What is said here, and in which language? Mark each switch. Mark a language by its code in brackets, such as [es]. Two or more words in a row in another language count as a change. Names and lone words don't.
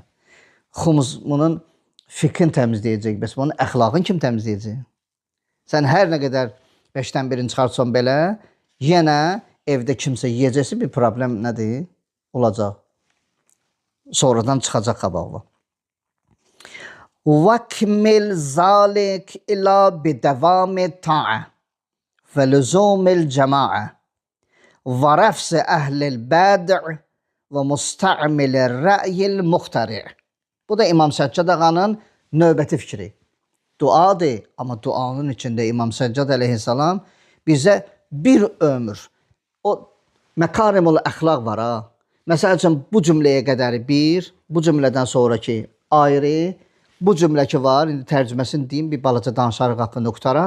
[az] Xums bunun fikrin təmizləyəcək. Bəs bunun əxlaqın kim təmizləyəcək? Sən hər nə qədər 5-dən birini çıxartsan belə, yenə evdə kimsə yiyəcəsi bir problem nədir? Olacaq. Sonradan çıxacaq qabağına. [ar] وَكْمِلْ ذَلِكْ إِلَى بِدَوَامِ الطَّاعَةِ وَلُزُومِ الْجَمَاعَةِ وَرَفْضِ أَهْلِ الْبَدْعِ وَمُسْتَعْمِلِ الرَّأْيِ الْمُخْتَرِعِ. [az] Bu da İmam Səccad ağanın növbəti fikri. Duadır, amma duanın içində İmam Səccad əleyhissalam bizə bir ömür, o məkarimul əxlaq var ha. Məsəl üçün bu cümləyə qədəri bir, bu cümlədən sonraki ayrı, bu cümlə ki var, indi tərcüməsini deyim, bir balaca danışarıq haqqında qutaraq.